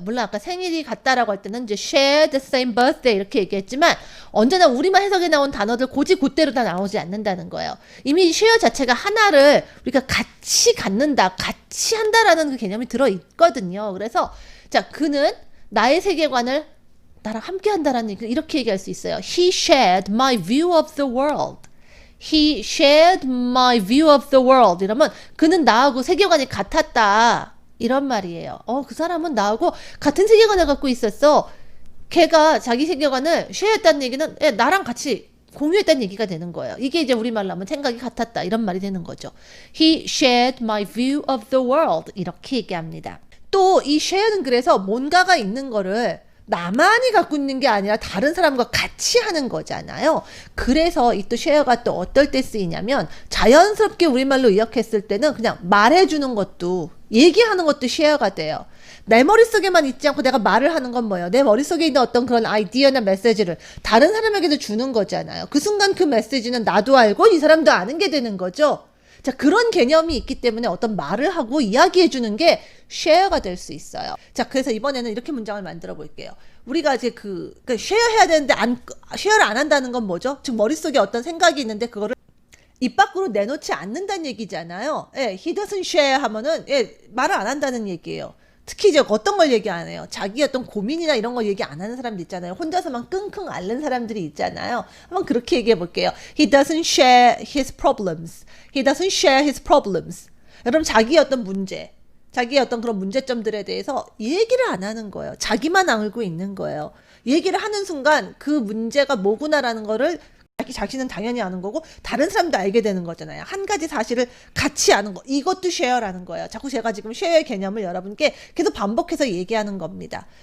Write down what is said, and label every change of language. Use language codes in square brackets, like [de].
[ko] 물론 아까 생일이 같다라고 할 때는 이제 [en] share the same birthday [ko] 이렇게 얘기했지만 언제나 우리만 해석에 나온 단어들 곧대로 다 나오지 않는다는 거예요. 이미 share 자체가 하나를 우리가 같이 갖는다, 같이 한다라는 그 개념이 들어 있거든요. 그래서 자, 그는 나의 세계관을 나랑 함께 한다라는 얘기 이렇게 얘기할 수 있어요. [en] He shared my view of the world. He shared my view of the world. [ko] 이러면 그는 나하고 세계관이 같았다. 이런 말이에요. 그 사람은 나하고 같은 세계관을 갖고 있었어. 걔가 자기 세계관을 share했다는 얘기는 나랑 같이 공유했다는 얘기가 되는 거예요. 이게 이제 우리말로 하면 생각이 같았다. 이런 말이 되는 거죠. [en] He shared my view of the world. [ko] 이렇게 얘기합니다. 또 이 share는 그래서 뭔가가 있는 거를 나만이 갖고 있는 게 아니라 다른 사람과 같이 하는 거잖아요. 그래서 이 또 쉐어가 또 어떨 때 쓰이냐면 자연스럽게 우리말로 의역했을 때는 그냥 말해주는 것도 얘기하는 것도 쉐어가 돼요. 내 머릿속에만 있지 않고 내가 말을 하는 건 뭐예요? 내 머릿속에 있는 어떤 그런 아이디어나 메시지를 다른 사람에게도 주는 거잖아요. 그 순간 그 메시지는 나도 알고 이 사람도 아는 게 되는 거죠. 자, 그런 개념이 있기 때문에 어떤 말을 하고 이야기해 주는 게 share가 될 수 있어요. 자, 그래서 이번에는 이렇게 문장을 만들어 볼게요. 우리가 이제 share 해야 되는데 share를 안 한다는 건 뭐죠? 즉 머릿속에 어떤 생각이 있는데 그거를 입 밖으로 내놓지 않는다는 얘기잖아요. [en] he doesn't share [ko] 하면은 말을 안 한다는 얘기예요. 특히 이제 어떤 걸 얘기 안 해요. 자기 어떤 고민이나 이런 걸 얘기 안 하는 사람들 있잖아요. 혼자서만 끙끙 앓는 사람들이 있잖아요. 한번 그렇게 얘기해 볼게요. [en] He doesn't share his problems. He doesn't share his problems. [ko] 여러분 자기의 어떤 문제, 자기의 어떤 그런 문제점들에 대해서 얘기를 안 하는 거예요. 자기만 알고 있는 거예요. 얘기를 하는 순간 그 문제가 뭐구나라는 거를 자신은 당연히 아는 거고 다른 사람도 알게 되는 거잖아요. 한 가지 사실을 같이 아는 거. 이것도 쉐어라는 거예요. 자꾸 제가 지금 쉐어의 개념을 여러분께 계속 반복해서 얘기하는 겁니다.